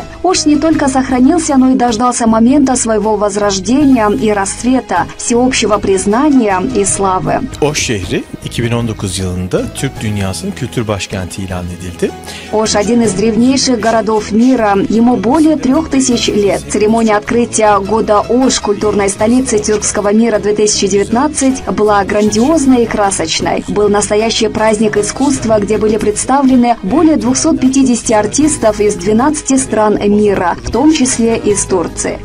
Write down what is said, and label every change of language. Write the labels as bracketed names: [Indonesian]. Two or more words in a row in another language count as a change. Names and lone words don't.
[Russian] ОШ не только сохранился, но и дождался момента своего возрождения и расцвета, всеобщего признания и славы. [Turkish] Oş şehri 2019 yılında Türk dünyasının kültür başkenti ilan edildi. [Russian] ОШ – один из древнейших городов мира. Ему более 3000 лет. Церемония открытия года ОШ «Культурной столицы тюркского мира 2019» была грандиозной и красочной. Был настоящий праздник искусства, где были представлены более 250 артистов из 12 стран мира, в том числе из Турции.